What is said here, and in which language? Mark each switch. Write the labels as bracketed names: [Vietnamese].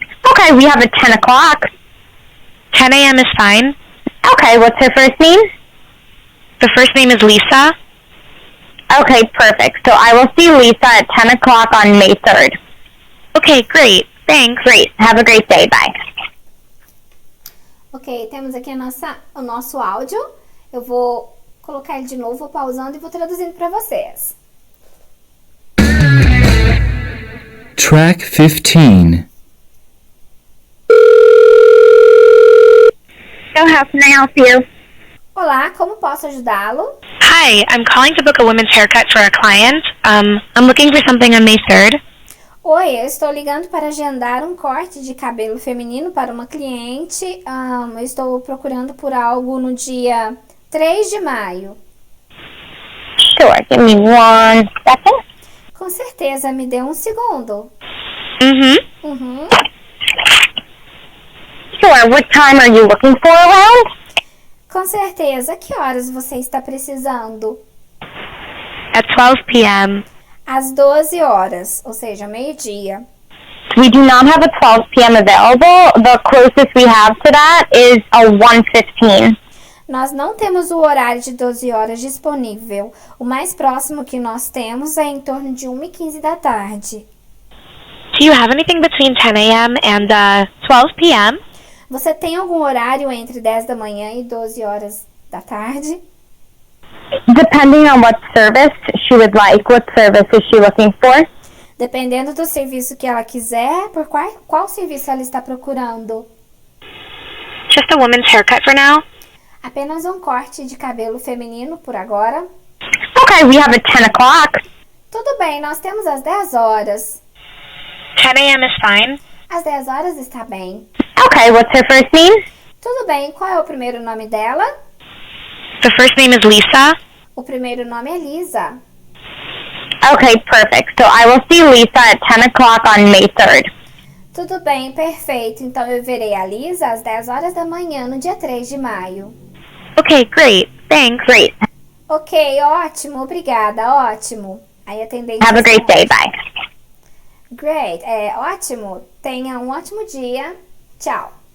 [English] Okay, we have a 10 o'clock. 10 a.m. is fine. Okay, what's her first name? The first name is Lisa. Okay, perfect. So I will see Lisa at 10 o'clock on May 3rd. Okay, great. Thanks. Great. Have a great day. Bye. [Portuguese] Ok, temos aqui o nosso áudio. Eu vou colocar ele de novo, vou pausando e vou traduzindo para vocês. [English] Track 15. So how can I help you? [Portuguese] Olá, como posso ajudá-lo? [English] Hi, I'm calling to book a women's haircut for a client. I'm looking for something on May 3rd. [Portuguese] Oi, eu estou ligando para agendar um corte de cabelo feminino para uma cliente. Eu estou procurando por algo no dia 3 de maio. [English] Sure, give me 1 second. [Portuguese] Com certeza, me dê um segundo. Mm-hmm. [English] Sure, what time are you looking for around? [Portuguese] Com certeza, que horas você está precisando? [English] At 12 p.m. [Portuguese] Às 12 horas, ou seja, meio-dia. [English] We do not have a 12 p.m. available. The closest we have to that is a 1:15. [Portuguese] Nós não temos o horário de 12 horas disponível. O mais próximo que nós temos é em torno de 1h15 da tarde. [English] Do you have anything between 10 a.m. and 12 p.m.? [Portuguese] Você tem algum horário entre 10 da manhã e 12 horas da tarde? [English] Depending on what service she would like, what service is she looking for? [Portuguese] Dependendo do serviço que ela quiser, por qual serviço ela está procurando? [English] Just a woman's haircut for now. [Portuguese] Apenas um corte de cabelo feminino por agora. [English] Okay, we have at 10 o'clock. [Portuguese] Tudo bem, nós temos às 10 horas. [English] 10 a.m. is fine. [Portuguese] Às 10 horas está bem. [English] Okay, what's her first name? [Portuguese] Tudo bem, qual é o primeiro nome dela? [English] The first name is Lisa. [Portuguese] O primeiro nome é Lisa. [English] Okay, perfect. So I will see Lisa at 10 o'clock on May 3rd. [Portuguese] Tudo bem, perfeito. Então eu verei a Lisa às 10 horas da manhã no dia 3 de maio. [English] Okay, great. Thanks. Great. [Portuguese] Ok, ótimo, obrigada, ótimo. Aí atendente. [English] Have a great day. Bye. [Portuguese] Great, ótimo. Tenha um ótimo dia. Tchau.